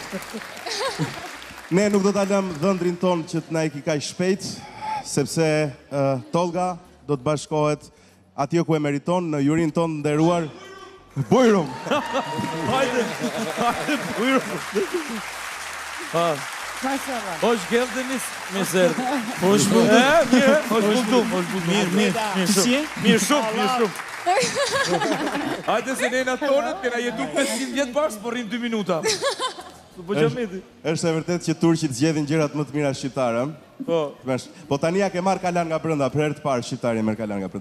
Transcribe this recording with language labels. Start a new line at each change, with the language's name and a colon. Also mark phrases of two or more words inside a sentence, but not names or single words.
Albanian: Ne nuk do ta lëm dhëndrin ton që të na iki kaq shpejt, sepse Tolga do të bashkohet atje ku e meriton në jurin ton nderuar Bujrum. Hajde Bujrum.
Turkish: Hoş geldiniz Meser. Hoş bulduk. Hoş bulduk.
Albanian: Mirë shumë. Hajde se ne në tonët, kena jetu 500 vjetë bashkë, por rrim 2 minuta. Po Xhameti. Është e vërtetë që turqit zgjedhin gjërat më të mira shqiptare. Po tani ja ke marr kalan nga brenda, për herë të parë shqiptari merr kalan nga brenda.